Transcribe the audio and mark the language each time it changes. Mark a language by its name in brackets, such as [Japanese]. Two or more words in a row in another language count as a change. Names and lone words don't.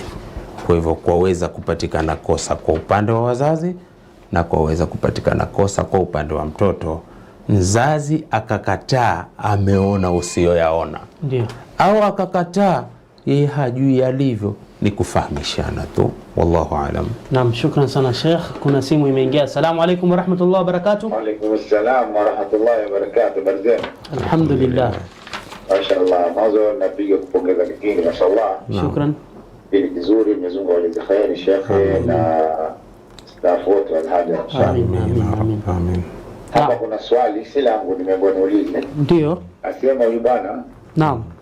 [Swahili] Kwa hivyo kwaweza kupatikana kosa kwa upande wa wazazi na kwaweza kupatikana kosa kwa upande wa mtoto. Mzazi akakataa, ameona usiyoyaona, au akakataa yeye hajui alivyo, ni kufahamishana tu. [Arabic] والله أعلم. [Swahili] Naam, shukran sana Sheikh. Kuna simu imeingia. [Arabic] السلام عليكم ورحمة الله وبركاته. وعليكم السلام ورحمة الله وبركاته. Barzeni. [Swahili] Alhamdulillah. Mashaallah. Mwanzo napiga kupongeza kipindi, mashaallah. Shukran. Kipindi kizuri, Mwenyezi Mungu awajaze kheri Sheikh na staff wote wa Al-Hada. Amin. Hapa kuna swali si langu, nimeambiwa niulize. Ndio. Asema huyu bwana. Naam.